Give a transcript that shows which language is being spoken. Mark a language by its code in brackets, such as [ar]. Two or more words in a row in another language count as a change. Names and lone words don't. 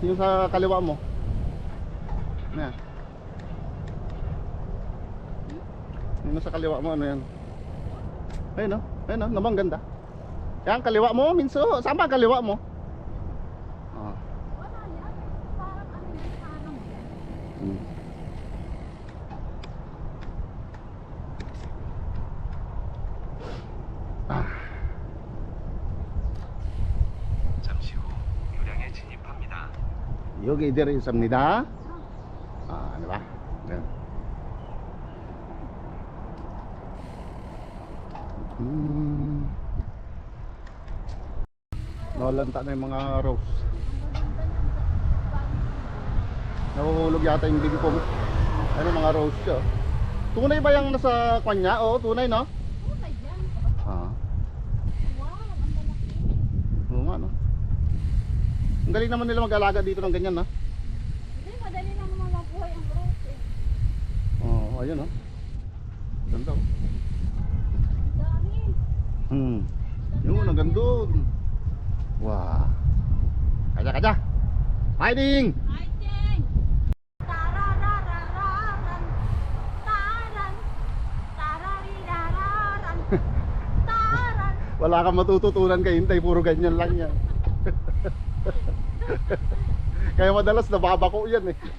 [tl] Yung sa kaliwa mo. Ano yan? Yung nasa kaliwa mo, ano yan? Ayun o. Ayun o. Namang ganda. Yan, kaliwa mo. Minso. Saan ba ang kaliwa mo? Wala yan. Parang ano yung parang yan. [ko] 잠시 후 요량에 진입합니다. 여기 있습니다. [tl] Ano ba? Yan. Nalanta na yung mga rose. Nahuhulog yata yung bingkong. Ano mga rose siya. Tunay ba yung nasa kanya? Oo, tunay no? Tunay yan. Ah. Wow, ang lalaki. Oo nga no. Ang galing naman nila mag-alaga dito ng ganyan no? Hindi, madali lang naman mabuhay ang rose eh. Oo, ayun no. Ganda oh. Dami. Yun, ang gandun. Wow. Kaja. Fighting! Fighting! Tarararararan. Taran. Tararirararan. Taran. Wala kang matututunan kay Hintay, puro ganyan lang yan. Kaya madalas nababako yan eh.